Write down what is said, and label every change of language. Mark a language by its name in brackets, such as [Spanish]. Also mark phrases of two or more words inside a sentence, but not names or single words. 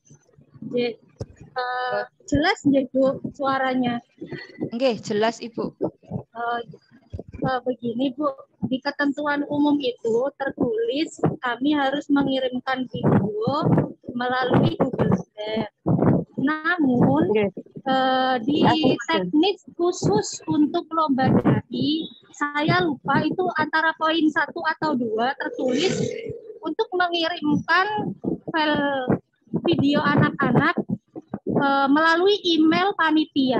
[Indonesian] Jelas nggih Bu suaranya? Nggih, jelas Ibu. Begini Bu, di ketentuan umum itu tertulis kami harus mengirimkan video melalui Google Drive. Namun di teknik khusus untuk lomba dai, saya lupa itu antara poin 1 atau 2 tertulis untuk mengirimkan file video anak-anak melalui email panitia.